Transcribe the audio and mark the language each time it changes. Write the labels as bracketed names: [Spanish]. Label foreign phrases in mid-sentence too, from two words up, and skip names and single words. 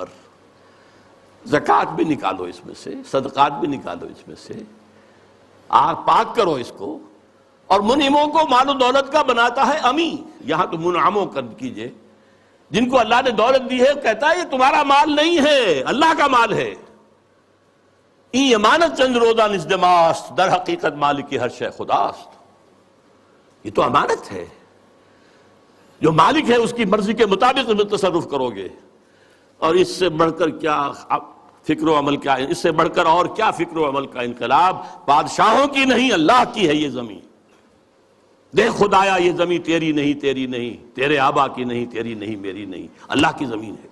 [Urdu] زکوٰۃ بھی نکالو اس میں سے، صدقات بھی نکالو اس میں سے، پاک کرو اس کو۔ اور منعموں کو مال و دولت کا بناتا ہے امی، یہاں تو منعموں کر کیجئے، جن کو اللہ نے دولت دی ہے، کہتا ہے یہ تمہارا مال نہیں ہے، اللہ کا مال ہے۔ [Persian] این امانت چند روزہ نزدماست، در حقیقت مالک کی ہر شے خداست۔ [Urdu] یہ تو امانت ہے، جو مالک ہے اس کی مرضی کے مطابق تصرف کرو گے، اور اس سے بڑھ کر کیا فکر و عمل کا، اس سے بڑھ کر اور کیا فکر و عمل کا انقلاب؟ بادشاہوں کی نہیں، اللہ کی ہے یہ زمین۔ دیکھ خدایا یہ زمین تیری نہیں، تیری نہیں، تیرے آبا کی نہیں، تیری نہیں، میری نہیں، اللہ کی زمین ہے۔